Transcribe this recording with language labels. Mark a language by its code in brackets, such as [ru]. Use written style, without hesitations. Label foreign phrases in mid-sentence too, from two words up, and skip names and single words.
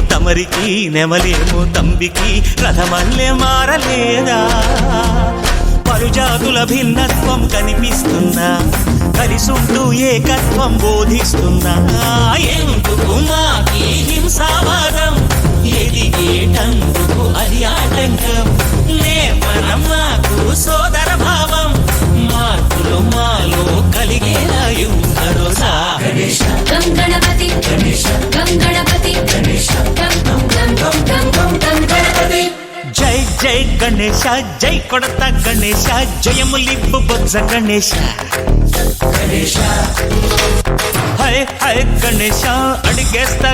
[te] తమరికి నెమలేమో తంబికి రథమల్లే మారలేదా పలుజాతుల భిన్నత్వం కనిపిస్తున్నా కలిసుంటూ ఏకత్వం బోధిస్తున్నా ఎందుకు మాకి హింసావాదం ఎదిగేటందుకు అది ఆటంకం నేపరం మాకు సోదర భావం మార్పులు మాలో కలిగేలా భరోసా [sa] गणेश गं गणपति गणेश गं गणपति गणेश गं गं गं गं गं गं गणपति [te] జై జై గణేశ జై కొడత గణేశ జయములివ్వు బొజ్జ గణేశ [sa] गणेश [te] హై హై గణేశ అడిగేస్తా